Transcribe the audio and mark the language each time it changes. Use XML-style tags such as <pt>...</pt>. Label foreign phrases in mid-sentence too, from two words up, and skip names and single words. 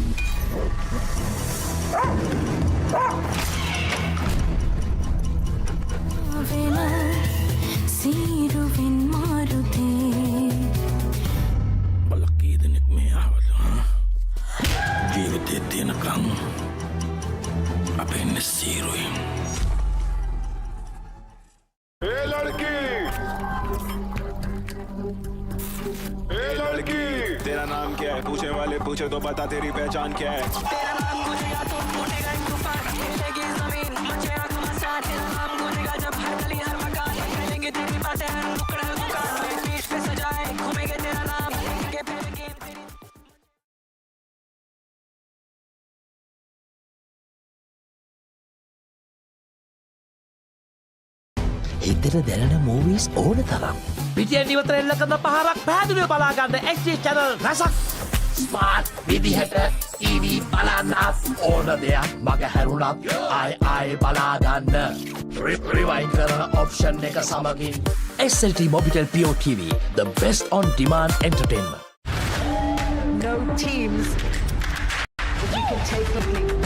<si>සීරුවෙන් මාරුතේ බලක් කී දෙනෙක් මේ ආවද? ජීවිතේ තියෙනකම් අපේ ඉන්නේ සීරුවෙන්.</si> <hi>ए लड़की. ए लड़की. तेरा नाम क्या है? पूछने वाले पूछे तो बता तेरी पहचान क्या है? तेरा नाम गुनेगा तो फूटेगा तूफान हिलेगी जमीन मचेगा तुमसा तेरा नाम गुनेगा जब हर गली हर मकान फैलेंगे तेरी बातें हर नुक्कड़ हर दुकान बीच पे सजाए घूमेंगे तेरा नाम के फैलेंगे तेरी</hi> <si>හිතට දැනෙන movies ඕන තරම්. පිටියෙන් ඉවතර එල්ල කරන පහරක් පැහැදිලිව බලා ගන්න</si> <en>HD channel</en> <si>රසක්. ස්මාර්ට් විදිහට TV බලන්නත් ඕන දෙයක් මග හැරුණත් ආයි බලා ගන්න. රිවයින්ඩ් කරන option එක සමගින් SLT-MOBITEL PEOTV,</si> <en>the best on demand entertainment. No teams. But you can take the lead.</en>